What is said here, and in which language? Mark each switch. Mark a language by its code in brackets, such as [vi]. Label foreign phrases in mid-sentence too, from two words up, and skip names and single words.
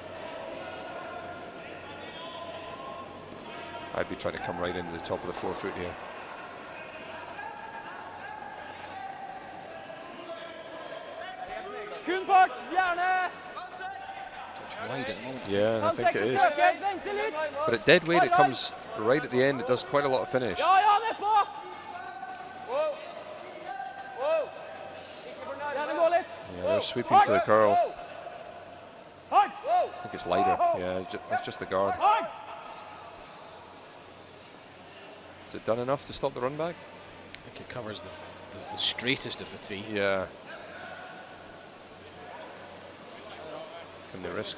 [en] I'd be trying to come right into the top of the forefoot here. [no] Kunfart, Bjarne. [en] Touch wide at the moment. Yeah, I think it is. [no] Vente litt. [en] But at dead weight, it comes right at the end. It does quite a lot of finish. [no] Ja, ja, nedpå. Wow. Wow. Ikke for nærme. Gjerne gå litt. [en] Yeah, they're sweeping for the curl. Hard. I think it's lighter. Yeah, it's just the guard. Hard. Is it done enough to stop the run back? I think it covers the straightest of the 3. Yeah. Can they risk?